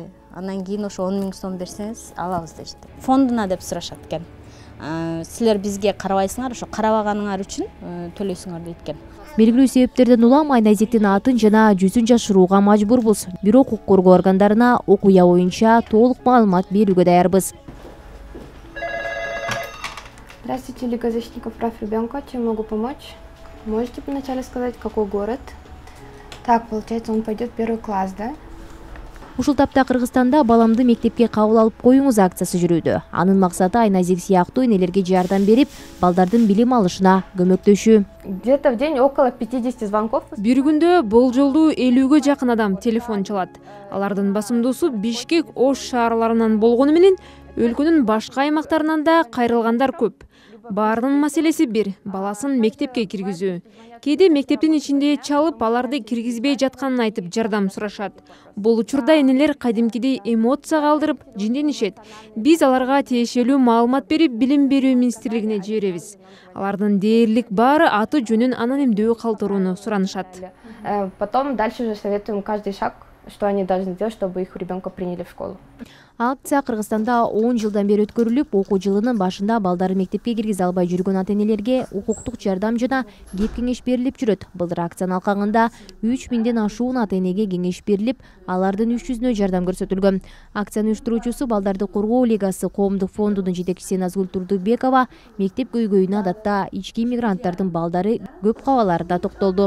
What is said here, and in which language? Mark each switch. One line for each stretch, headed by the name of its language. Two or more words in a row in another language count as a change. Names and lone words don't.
Kyrgyz: Анан кийин ошо 10 миң сом берсеңиз алабыз дешти. Фондуна деп сурашат экен. Силер бизге карабайсыңар, ошо карабаганыңар үчүн төлөйсүңөр дейт экен. Белгилүү себептерден улам Айназиктин атын жана жүзүн жашырууга мажбурбуз. Бирок укук коргоо органдарына окуя боюнча толук маалымат берүүгө даярбыз.
Russian: Здравствуйте, Лига защитников прав ребенка. Чем могу помочь? Можете вначале сказать, какой город? Так, получается, он пойдет в первый класс, да?
Kyrgyz: Ушул тапта Кыргызстанда баламды мектепке кабыл алып коюңуз акциясы жүрүүдө. Анын максаты Айназик сыяктуу энелерге жардам берип, балдардын билим алышына көмөктөшүү.
Russian: Где-то в день около 50 звонков.
Kyrgyz: Бир күндө болжолдуу 50-ге жакын адам телефон чалат. Алардын басымдуусу Бишкек, Ош шаарларынан болгону менен өлкөнүн башка аймактарынан да кайрылгандар көп. Баарынын маселеси бир, баласын мектепке киргизүү. Кээде мектептин ичинде чалып, аларды киргизбей жатканын айтып жардам сурашат. Бул учурда энелер кадимкидей эмоция калтырып, жинденишет. Биз аларга тиешелүү маалымат берип, билим берүү министрлигине жиберебиз. Алардын дээрлик баары аты жөнүн анонимдүү калтырууну суранышат.
Russian: Потом дальше уже советуем каждый шаг, что они должны сделать, чтобы их ребенка приняли в школу.
Kyrgyz: Акция Кыргызстанда 10 жылдан бери өткөрүлүп, окуу жылынын башында балдары мектепке киргизе албай жүргөн ата-энелерге укуктук жардам жана кеп кеңеш берилип жүрөт. Былтыр акциянын алкагында 3000ден ашуун ата-энеге кеңеш берилип, алардын 300-нө жардам көрсөтүлгөн. Акциянын уюштуруучусу Балдарды коргоо лигасы коомдук фондунун жетекчиси Назгүл Турдубекова мектеп көйгөйүнө адатта ички иммигранттардын балдары көп кабаларында токтолду.